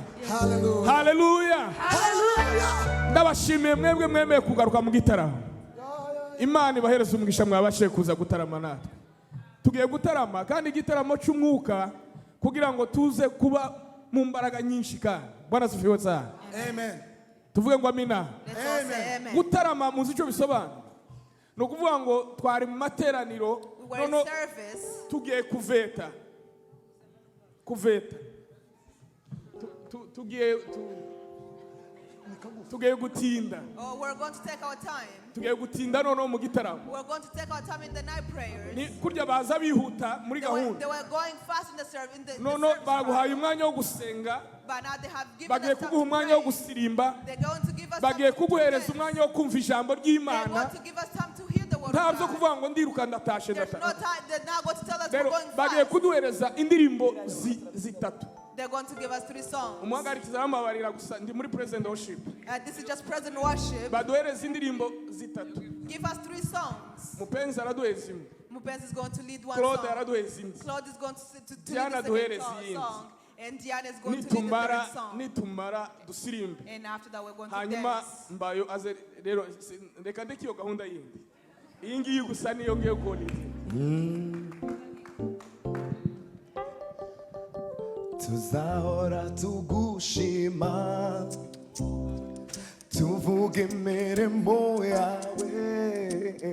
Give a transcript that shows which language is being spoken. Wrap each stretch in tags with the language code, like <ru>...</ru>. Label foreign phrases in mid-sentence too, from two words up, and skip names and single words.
<rw>Hallelujah. Haleluya. Hallelujah. Ndabashimiye mwebwe mwemeye kugaruka mu gitaramo. Imana ibahereza umugisha mwabashe kuza gutarama natwe. Tugiye gutarama kandi igitaramo cy'umwuka kugira ngo tuze kuba mu mbaraga nyinshi kandi.</rw> <sw>Bwana asifiwe sana.</sw> <rw>Amen. Tuvuge ngo amina. Amen. Gutarama muzi icyo bisobanura. No kuvuga ngo twari mu materaniro nono tugiye kuveta. Tugiye gutinda.</rw> <en>Oh, we're going to take our time.</en> <rw>Tugiye gutinda nono mu gitaramo.</rw> <en>We're going to take our time in the night prayers.</en> <rw>Ni kurya baza bihuta muri</rw> <en>They</en> <rw>gahunda.</rw> <en>were going fast in the service.</en> <rw>Nono baguhaye umwanya wo gusenga.</rw> <en>But now they have given</en> <rw>Bagiye</rw> <en>us time</en> <rw>kuguha</rw> <en>to</en> <rw>umwanya wo</rw> <en>pray.</en> <rw>gusirimba.</rw> <en>They're going to give us</en> <rw>Bagiye</rw> <en>time to</en> <rw>kuguhereza</rw> <en>dance.</en> <rw>umwanya wo kumva ijambo</rw> <en>They're</en> <rw>ry'Imana.</rw> <en>going to give us time to hear the word</en> <rw>Nta</rw> <en>of</en> <rw>byo</rw> <en>God.</en> <rw>kuvuga ngo ndiruka ndatashe</rw> <en>There's no</en> <rw>ndatashe.</rw> <en>time. They're now going to tell us we're</en> <rw>Rero</rw> <en>going</en> <rw>bagiye</rw> <en>fast.</en> <rw>kuduhereza indirimbo zitatu.</rw> <en>They're going to give us 3 songs.</en> <rw>Umuhagarikiza amabarira gusa ndi muri</rw> <en>present worship. This is just present worship.</en> <rw>Baduhereza indirimbo zitatu.</rw> <en>Give us 3 songs.</en> <rw>Mupenzi araduhereza imwe.</rw> <en>Mupenzi is going to lead one Claude song.</en> <rw>araduhereza indi.</rw> <en>Claude is going to Diana lead the</en> <rw>duhereza</rw> <en>second</en> <rw>iyindi.</rw> <en>song. And Diana is going to lead the</en> <rw>Nitumara</rw> <en>third song.</en> <rw>nitumara dusirimbe.</rw> <en>And after that we're going to</en> <rw>Hanyuma</rw> <en>dance.</en> <rw>mbayo aze rero reka ndeke iyo gahunda yindi. Iyi ngiyi gusa niyo ngiye gukora. Tuzahora tugushima tuvuge imirimo yawe</rw>